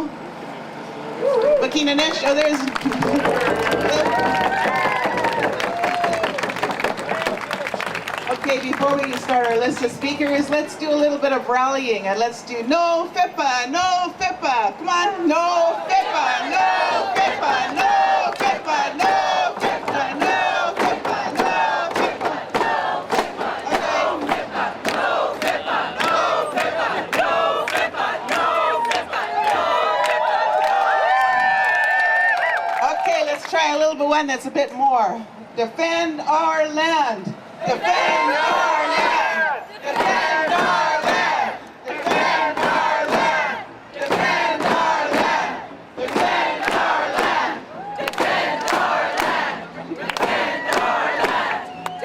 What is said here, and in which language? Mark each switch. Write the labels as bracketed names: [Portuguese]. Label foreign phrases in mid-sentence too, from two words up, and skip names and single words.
[English] Makina Nish, oh there's... Okay, before we start our list of speakers, let's do a little bit of rallying, and let's do no FIPA, no FIPA, come on, no FIPA, no FIPA, no FIPA, no FIPA, no FIPA, no FIPA, no FIPA, no FIPA, no FIPA, no FIPA, no FIPA. Okay, let's try a little bit one that's a bit more. Defend our land. Defend our land! Defend our land! Defend our land! Defend our land! Defend our land! Defend our land! Defend our land!